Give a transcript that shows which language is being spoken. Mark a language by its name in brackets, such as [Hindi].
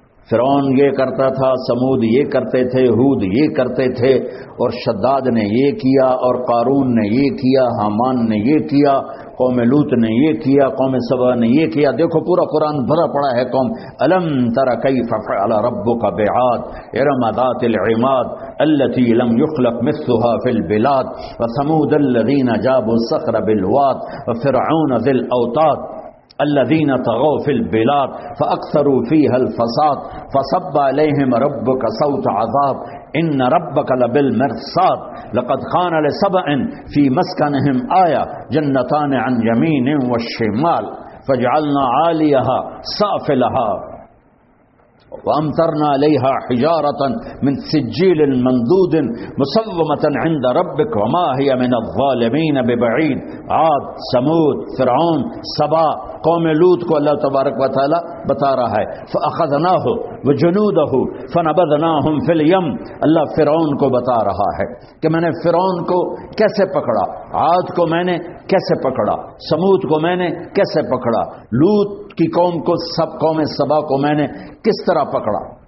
[Urdu] فرعون یہ کرتا تھا، سمود یہ کرتے تھے، ہود یہ کرتے تھے، اور شداد نے یہ کیا، اور قارون نے یہ کیا، حامان نے یہ کیا، قوم لوط نے یہ کیا، قوم سبا نے یہ کیا. دیکھو پورا قرآن بھرا پڑا ہے قوم. [Arabic] الم تر کیف فعل ربک بعاد ارم ذات العماد التي لم يخلق مثلها في البلاد وثمود الذين جابوا الصخر بالواد وفرعون ذي الاوتاد الذين طغوا في البلاد فاكثروا فيها الفساد فصب عليهم ربك سوط عذاب ان ربك لبالمرصاد لقد خان لسبأ في مسكنهم آية جنتان عن يمين والشمال فجعلنا عاليها سافلها وامطرنا عليها حجارة من سجيل منضود مسومة عند ربك وما هي من الظالمين ببعيد عاد ثمود فرعون سبا قوم لوط [Urdu] کو اللہ تبارک و تعالی بتا رہا ہے. [Arabic] فاخذناه وجنوده فنبذناهم في اليم، [Urdu] اللہ فرعون کو بتا رہا ہے کہ میں نے فرعون کو کیسے پکڑا، عاد کو میں نے کیسے پکڑا، ثمود کو میں نے کیسے پکڑا، لوط کی قوم کو، سب قوم سبا کو میں نے کس طرح پکڑا.